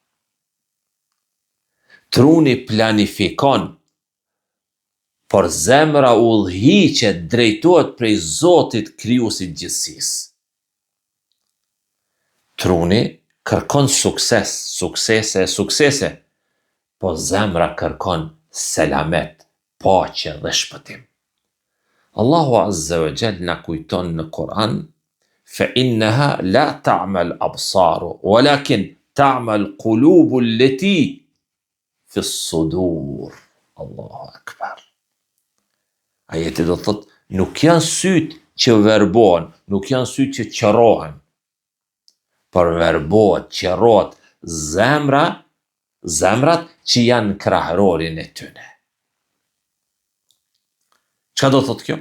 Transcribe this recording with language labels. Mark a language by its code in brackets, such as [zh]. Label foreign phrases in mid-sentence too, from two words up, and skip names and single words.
[sq] Truni planifikon, por zemra udhhiqet, drejtohet prej Zotit krijuesit gjithësisë. Truni kërkon suksese, po zemra kërkon selamet, paqe dhe shpëtim. Allahu [ar] عز وجل [sq] na kujton në Kur'an: [ar] فإنها لا تعمى الأبصار ولكن تعمى القلوب التي في الصدور. الله أكبر. [sq] Ajeti do thot, nuk janë sytë që verbohen, nuk janë sytë që qërohen, por verbohet, qërohet zemrat që janë krahërorin e tyne. Çka do thot kjo?